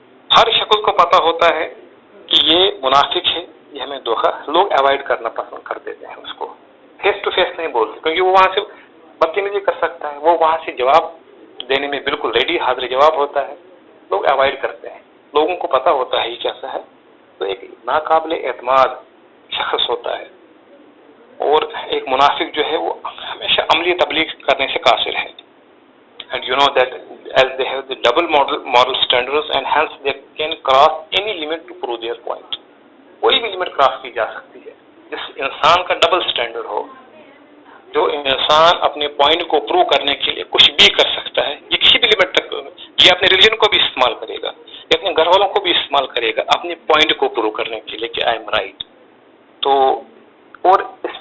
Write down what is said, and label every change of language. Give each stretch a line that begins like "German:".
Urdu: ہر شخص کو پتہ ہوتا ہے کہ یہ منافق ہے، یہ ہمیں دھوکہ، لوگ اوائڈ کرنا پسند کر دیتے ہیں اس کو، فیس ٹو فیس نہیں بولتے، کیونکہ وہ وہاں سے بدتمیزی کر سکتا ہے، وہ وہاں سے جواب دینے میں بالکل ریڈی حاضر جواب ہوتا ہے. لوگ اوائڈ کرتے ہیں، لوگوں کو پتہ ہوتا ہے یہ کیسا ہے. تو ایک ناقابل اعتماد شخص ہوتا ہے. اور ایک منافق جو ہے وہ ہمیشہ عملی تبلیغ کرنے سے قاصر ہے.
English: And you know that as they have the double moral standards and hence they can cross any limit to prove their point.
Urdu: کوئی بھی لمٹ کراس کی جا سکتی ہے. جس انسان کا ڈبل سٹینڈرڈ ہو، جو انسان اپنے پوائنٹ کو پروو کرنے کے لیے کچھ بھی کر سکتا ہے، یہ کسی بھی لمٹ تک، یہ اپنے ریلیجن کو بھی استعمال کرے گا، یہ اپنے گھر والوں کو بھی استعمال کرے گا اپنے پوائنٹ کو پروو کرنے کے لیے کہ
English: I am right.
Urdu: تو اور اس